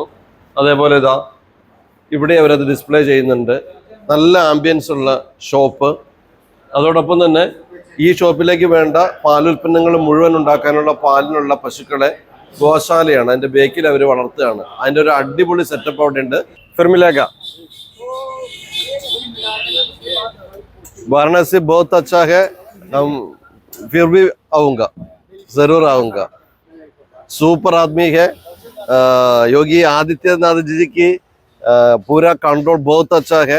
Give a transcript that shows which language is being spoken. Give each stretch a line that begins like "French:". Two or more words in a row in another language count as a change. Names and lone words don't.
Malayalam: അതേപോലെ ഇതാ ഇവിടെ അവരത് ഡിസ്പ്ലേ ചെയ്യുന്നുണ്ട്. നല്ല ആംബിയൻസ് ഉള്ള ഷോപ്പ്. അതോടൊപ്പം തന്നെ ഈ ഷോപ്പിലേക്ക് വേണ്ട പാലുൽപ്പന്നങ്ങൾ മുഴുവൻ ഉണ്ടാക്കാനുള്ള പാലിനുള്ള പശുക്കളെ ഗോശാലയാണ്. അതിന്റെ ബേക്കിൽ അവർ വളർത്തുകയാണ്. അതിന്റെ ഒരു അടിപൊളി സെറ്റപ്പ് അവിടെ ഉണ്ട്.
Hindi: ഫിർമിലേക്ക वाराणसी बहुत अच्छा है. हम फिर भी आऊँगा, जरूर आऊँगा. सुपर आदमी है. योगी आदित्यनाथ जी की पूरा कंट्रोल बहुत अच्छा है.